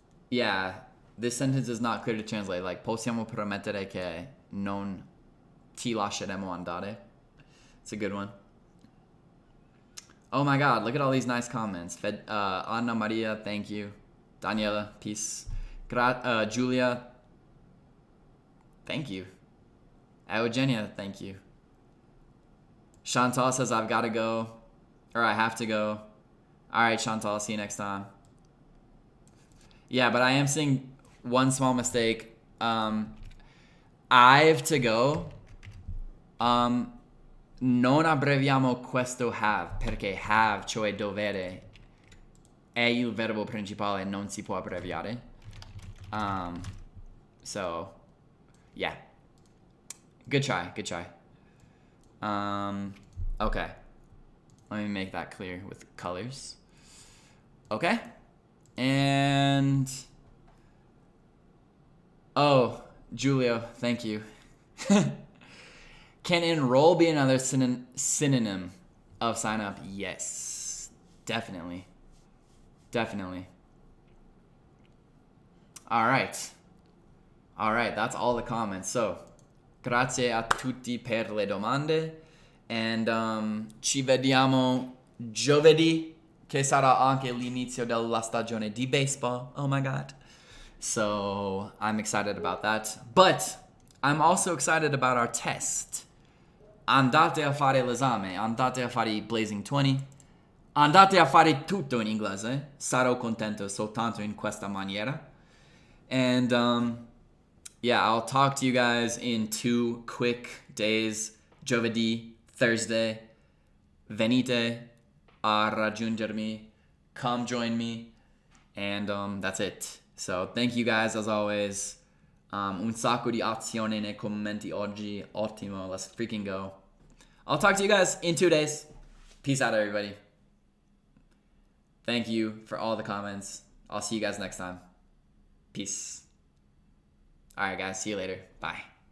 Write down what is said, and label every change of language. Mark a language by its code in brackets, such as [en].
[en] Yeah, this sentence is not clear to translate. [it] Like, possiamo promettere che non ti lasceremo andare. [en] It's a good one. Oh my God, look at all these nice comments. Anna Maria, thank you. Daniela, peace. Julia, thank you. Eugenia, thank you. Chantal says, I've got to go. Or I have to go. All right, Chantal, see you next time. Yeah, but I am seeing one small mistake. I've to go. [it] Non abbreviamo questo have, perché have, cioè dovere, è il verbo principale, non si può abbreviare. [en] So, yeah. Good try. Okay. Let me make that clear with colors. Okay. And, oh, Julio, thank you. Can enroll be another synonym of sign up? Yes, definitely. All right, that's all the comments. [it] So, grazie a tutti per le domande. And ci vediamo giovedì, che sarà anche l'inizio della stagione di baseball. [en] Oh my God. So, I'm excited about that. But I'm also excited about our test. [it] Andate a fare l'esame, andate a fare i Blazing 20, andate a fare tutto in inglese, sarò contento soltanto in questa maniera. [en] And yeah, I'll talk to you guys in 2 quick days, giovedì, Thursday. [it] Venite a raggiungermi, [en] come join me, and that's it. So thank you guys as always. [it] Un sacco di azione nei commenti oggi. Ottimo. [en] Let's freaking go. I'll talk to you guys in 2 days. Peace out, everybody. Thank you for all the comments. I'll see you guys next time. Peace. All right, guys. See you later. Bye.